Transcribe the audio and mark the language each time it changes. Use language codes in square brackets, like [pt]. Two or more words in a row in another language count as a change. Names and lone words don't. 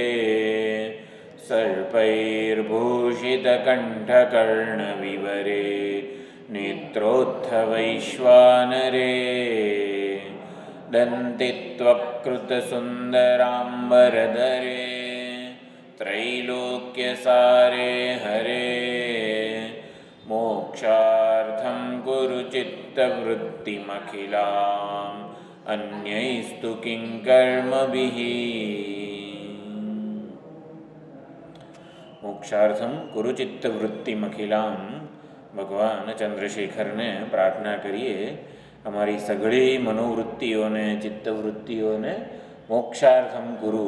[sa] सर्पैर्भूषितकण्ठकर्णविवरे नेत्रोत्थवैश्वानरे दन्तित्वकृतसुन्दराम्बरधरे त्रैलोक्यसारे हरे मोक्षार्थं कुरु चित्तवृत्तिमखिलाम् अन्यैस्तु किंकर्मभिः। मोक्षार्थम कुरु चित्तवृत्तिमखिलाम. [gu] ભગવાન ચંદ્રશેખરને પ્રાર્થના કરીએ અમારી સઘળી મનોવૃત્તિઓને ચિત્તવૃત્તિઓને [sa] मोक्षार्थम कुरु.